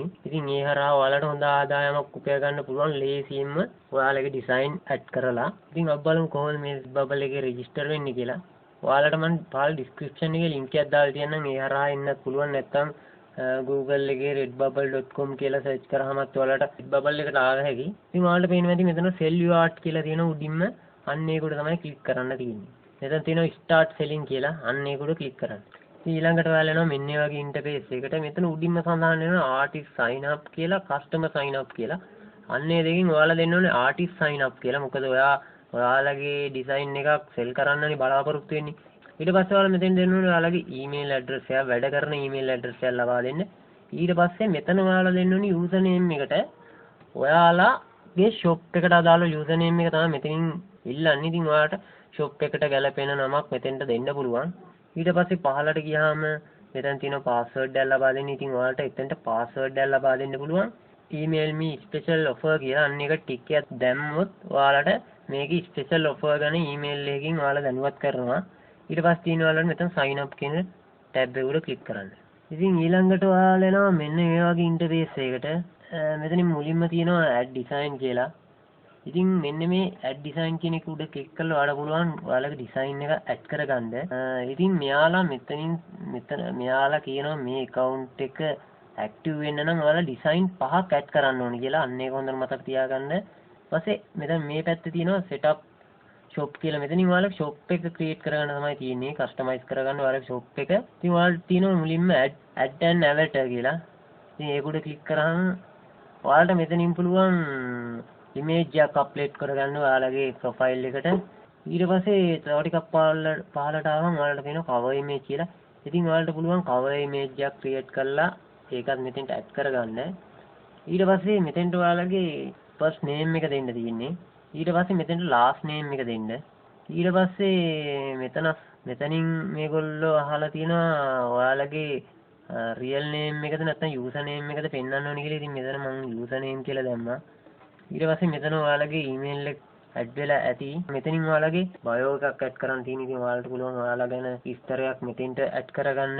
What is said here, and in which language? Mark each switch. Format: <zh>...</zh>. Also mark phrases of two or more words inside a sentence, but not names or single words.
<si>ඉතින් ඒ හරහා ඔයාලට හොඳ ආදායමක් උපය ගන්න පුළුවන් ලේසියෙන්ම ඔයාලගේ ඩිසයින් ඇඩ් කරලා. ඉතින් අපි බලමු කොහොමද මේ redbubble එකේ රෙජිස්ටර් වෙන්නේ කියලා. ඔයාලට මම පාල් ඩිස්ක්‍රිප්ෂන් එකේ link එකක් දාලා තියන්නම්. ඒ හරහා එන්නත් පුළුවන් නැත්නම් Google එකේ redbubble.com කියලා සර්ච් කරාමත් ඔයාලට redbubble එකට ආව හැකියි. ඉතින් ඔයාලට පේනවා ඇති මෙතන</si> <en>sell your art</en> <si>කියලා තියෙන උඩින්ම අන්න ඒකට තමයි ක්ලික් කරන්න තියෙන්නේ. මෙතන තියෙනවා</si> <en>start selling</en> <si>කියලා අන්න ඒකට ක්ලික් කරන්න. ඊළඟට ඔයාලා යනවා මෙන්න මේ වගේ ඉන්ටර්ෆේස් එකකට. මෙතන උඩින්ම සඳහන් වෙනවා</si> <en>artist sign up</en> <si>කියලා</si> <en>customer sign up</en> <si>කියලා. අන්න ඒ දෙකෙන් ඔයාලා දෙන්න ඕනේ</si> <en>artist sign up</en> <si>කියලා. මොකද ඔයාලගේ ඩිසයින් එකක් සෙල් කරන්නනේ බලාපොරොත්තු වෙන්නේ. ඊට පස්සේ ඔයාලා මෙතෙන් දෙන්න ඕනේ ඔයාලගේ</si> <en>email address</en> <si>එක වැඩ කරන</si> <en>email address</en> <si>එක ලබා දෙන්න. ඊට පස්සේ මෙතන ඔයාලා දෙන්න ඕනේ</si> <en>user name</en> <si>එකට ඔයාලගේ shop එකට අදාළ</si> <en>user name</en> <si>එක තමයි මෙතනින් ඉල්ලන්නේ. ඉතින් ඔයාලට shop එකට ගැලපෙන නමක් මෙතෙන්ට දෙන්න පුළුවන්. ඊට පස්සේ පහළට ගියාම මෙතන තියෙන password එක ලබා දෙන්න. ඉතින් ඔයාලට එතෙන්ට password එක ලබා දෙන්න පුළුවන්.</si> <en>email me special offer</en> <si>කියලා අන්න එක ටික් එකක් දැම්මොත් ඔයාලට මේකේ</si> <en>special offer</en> <si>ගැන email එකකින් ඔයාලා දැනුවත් කරනවා. ඊට පස්සේ තියෙන ඔයාලට මෙතන</si> <en>sign up</en> <si>කියන tab එක උඩ ක්ලික් කරන්න. ඉතින් ඊළඟට ඔයාලා එනවා මෙන්න මේ වගේ ඉන්ටර්ෆේස් එකකට. මෙතනින් මුලින්ම තියෙනවා</si> <en>add design</en> <si>කියලා. ඉතින් මෙන්න මේ</si> <en>add design</en> <si>කියන එක උඩ ක්ලික් කරලා ඔයාලට පුළුවන් ඔයාලගේ ඩිසයින් එක ඇඩ් කරගන්න. ඉතින් මෙයාලා මෙතන මෙයාලා කියනවා මේ account එක active වෙන්න නම් ඔයාලා ඩිසයින් 5ක් ඇඩ් කරන්න ඕනේ කියලා. අන්න ඒක හොඳට මතක තියාගන්න. ඊපස්සේ මෙතන මේ පැත්තේ තියෙනවා</si> <en>setup shop</en> <si>කියලා. මෙතනින් ඔයාලා shop එක create කරගන්න තමයි තියෙන්නේ. customize කරගන්න ඔයාලගේ shop එක. ඉතින් ඔයාලට තියෙනවා මුලින්ම</si> <en>add an avatar</en> <si>කියලා. ඉතින් ඒක උඩ ක්ලික් කරාම ඔයාලට මෙතනින් පුළුවන් image එකක් අප්ලෝඩ් කරගන්න ඔයාලගේ profile එකට. ඊට පස්සේ තව ටිකක් පහළට ආවම ඔයාලට තියෙනවා</si> <en>cover image</en> <si>කියලා. ඉතින් ඔයාලට පුළුවන්</si> <en>cover image</en> <si>එකක් create කරලා ඒකත් මෙතෙන්ට add කරගන්න. ඊට පස්සේ මෙතෙන්ට ඔයාලගේ</si> <en>first name</en> <si>එක දෙන්න තියෙන්නේ. ඊට පස්සේ මෙතෙන්ට</si> <en>last name</en> <si>එක දෙන්න. ඊට පස්සේ මෙතනින් මේගොල්ලෝ අහලා තියෙනවා ඔයාලගේ</si> <en>real name</en> <si>එකද නැත්නම්</si> <en>user name</en> <si>එකද පෙන්වන්න ඕනේ කියලා. ඉතින් මෙතන මම</si> <en>user name</en> <si>කියලා දැම්මා. ඊට පස්සේ මෙතන ඔයාලගේ email ඇඩ් වෙලා ඇති. මෙතනින් ඔයාලගේ බයෝ එකක් ඇඩ් කරන්න තියෙන. ඉතින් ඔයාලට පුළුවන් ඔයාලා ගැන විස්තරයක් මෙතෙන්ට ඇඩ් කරගන්න.</si>